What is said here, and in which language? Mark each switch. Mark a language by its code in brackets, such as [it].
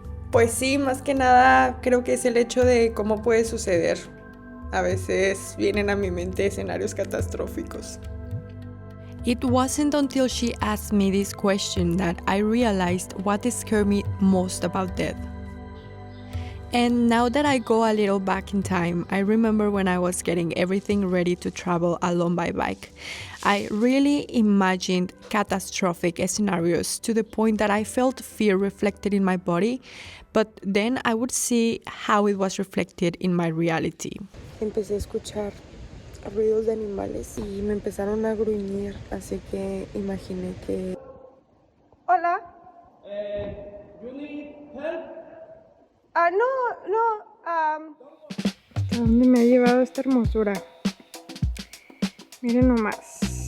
[es] Pues sí, más que nada creo que es el hecho de cómo puede suceder. A veces vienen a mi mente escenarios catastróficos. [en] It wasn't until she asked me this question that I realized what scared me most about death. And now that I go a little back in time, I remember when I was getting everything ready to travel alone by bike. I really imagined catastrophic scenarios to the point that I felt fear reflected in my body, but then I would see how it was reflected in my reality. [es] Empecé a escuchar ruidos de animales y me empezaron a gruñir, así que imaginé que... Hola. [en] You need help? [es] No. ¿A dónde me ha llevado esta hermosura? Miren nomás.